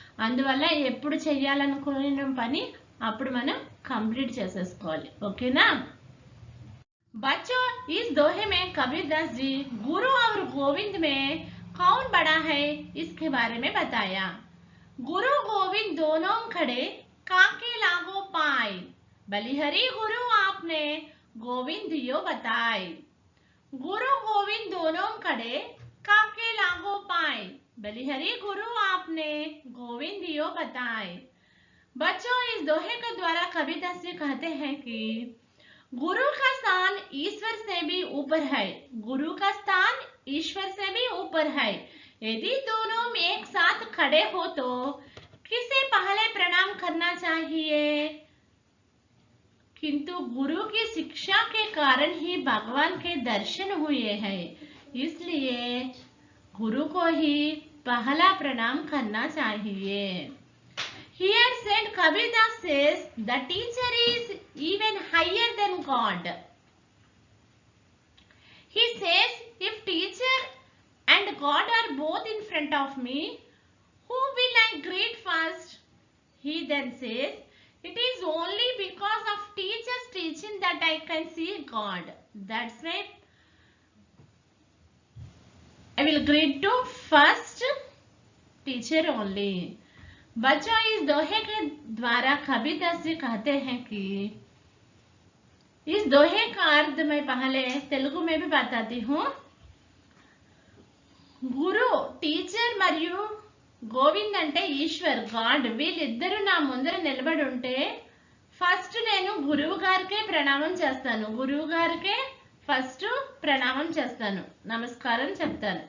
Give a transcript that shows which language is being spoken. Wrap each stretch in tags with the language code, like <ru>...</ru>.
<te>అందువల్ల ఎప్పుడు చేయాలనుకున్న పని అప్పుడు మనం కంప్లీట్ చేసేసుకోవాలి. ఓకేనా?</te> <hi>बच्चों, इस दोहे में कबीर दास जी गुरु और गोविंद में कौन बड़ा है इसके बारे में बताया। गुरु गोविंद दोनों खड़े काके लागो पाए, बलिहरी गुरु आपने गोविंद यो बताए। गुरु गोविंद दोनों खड़े काके लागो पाए, बलिहरी गुरु आपने गोविंद यो बताए। बच्चों, इस दोहे के द्वारा कबीर दास जी कहते हैं कि गुरु का स्थान ईश्वर से भी ऊपर है। गुरु का स्थान ईश्वर से भी ऊपर है। यदि दोनों एक साथ खड़े हो तो किसे पहले प्रणाम करना चाहिए? किंतु गुरु की शिक्षा के कारण ही भगवान के दर्शन हुए हैं, इसलिए गुरु को ही पहला प्रणाम करना चाहिए।</hi> <en>Here said Kabir Das says the teacher is even higher than God. He says if teacher and God are both in front of me, who will I greet first? He then says it is only because of teacher's teaching that I can see God. That's why I will greet to first teacher only.</en> <hi>बच्चों, इस दोहे के द्वारा कबीर दास जी कहते हैं कि इस दोहे का अर्थ मैं पहले तेलुगु में भी बताती हूँ.</hi> <te>గురు టీచర్ మరియు గోవింద్ అంటే ఈశ్వర్ గాడ్ వీళ్ళిద్దరూ నా ముందర నిలబడి ఉంటే ఫస్ట్ నేను గురువు గారికే ప్రణామం చేస్తాను. గురువు గారికే ఫస్ట్ ప్రణామం చేస్తాను, నమస్కారం చెప్తాను.</te>